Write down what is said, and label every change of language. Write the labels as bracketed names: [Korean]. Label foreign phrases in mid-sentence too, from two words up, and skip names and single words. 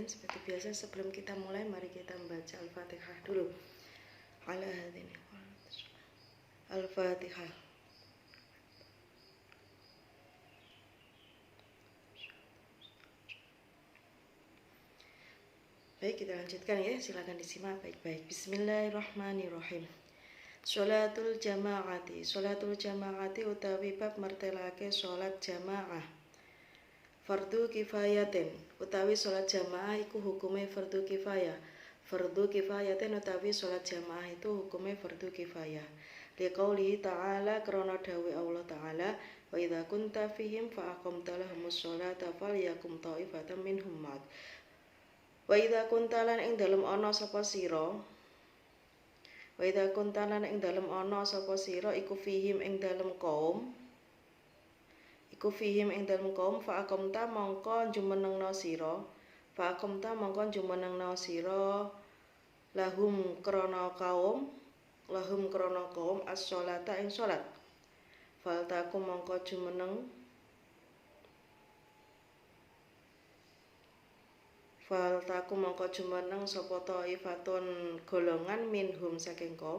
[Indonesian] Seperti biasa sebelum kita mulai, mari kita membaca Al-Fatihah dulu. Al-Fatihah. Baik, kita lanjutkan ya. Silakan disimak baik-baik. Bismillahirrahmanirrahim. [Arabic] صلاة الجماعة. صلاة الجماعة [Javanese] utawi bab mertelake sholat jamaah. [Arabic] فرض كفاية. [Javanese] Utawi sholat jamaah iku hukume fardu kifayah. [Arabic] فرض كفاية [Javanese] utawi sholat jamaah itu hukume fardu kifayah. [Arabic] لقوله تعالى [Javanese] krana dawe Allah ta'ala, [Arabic] وإذا كنت فيهم فأقمت لهم الصلاة فلتقم طائفة منهم معك. وإذا كنت [Javanese] lan ing dalem ana sapa sira [Arabic] وإذا كنت [Javanese] lan ing dalem ana sapa sira iku fihim ing dalem kaum [Arabic] فأقمت [Javanese] mongko jumenengna sira lahum krana kaum as-sholata ing salat faltakum mongko jumeneng sapa ta'ifatun golongan minhum saking